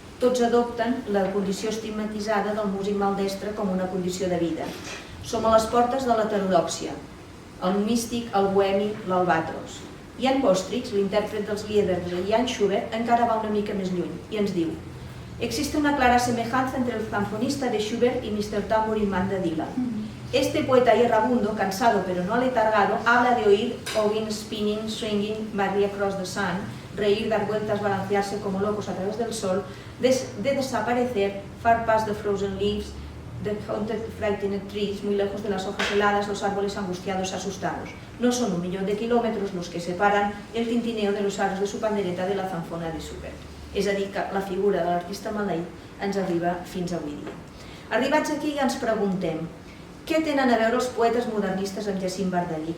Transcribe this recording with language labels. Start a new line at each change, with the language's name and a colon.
Catalan: Tots adopten la condició estigmatitzada del músic maldestre com una condició de vida. Som a les portes de l'heterodòxia, el místic, el bohemi, l'albatros. Jan Bostrich, l'intèrpret dels Lieder de Jan Schubert, encara va una mica més lluny i ens diu:
Spanish: existe una clara semejanza entre el zanfonista de Schubert y Mr. Tambourine Man de Dylan. Este poeta errabundo, cansado pero no aletargado, habla de oír
English: Ogin, spinning, swinging, Maria Cross the Sun,
Spanish: reír, dar vueltas, balancearse como locos a través del sol, de desaparecer,
English: far past the frozen leaves, the haunted frightened trees,
Spanish: muy lejos de las hojas heladas, los árboles angustiados, asustados. No son 1 millón de kilómetros los que separan el tintineo de los aros de su pandereta de la zanfona de Schubert.
Catalan: És a dir, que la figura de l'artista maleït ens arriba fins avui dia. Arribats aquí ja ens preguntem què tenen a veure els poetes modernistes amb Jacint Verdaguer?